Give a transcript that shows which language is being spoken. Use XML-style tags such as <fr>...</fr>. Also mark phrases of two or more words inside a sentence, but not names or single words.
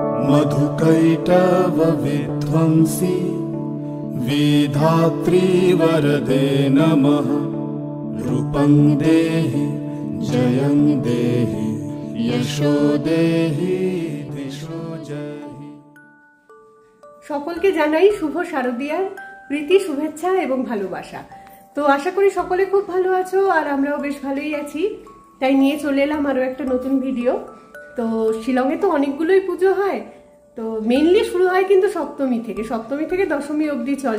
<sa>मधुकैटव विध्वंसी विधात्री वरदे नमः। रूपं देहि जयं देहि यशो देहि दिशो जहि।</sa> <bn>সকলকে জানাই শুভ শারদীয়ার প্রীতি শুভেচ্ছা এবং ভালোবাসা। তো আশা করি সকলে খুব ভালো আছো আর আমরাও বেশ ভালোই আছি। তাই নিয়ে চলে এলাম আরো একটা নতুন ভিডিও। তো শিলংয়ে তো অনেকগুলোই পুজো হয়, তো মেইনলি শুরু হয় কিন্তু সপ্তমী থেকে দশমী অবধি চলে।</bn>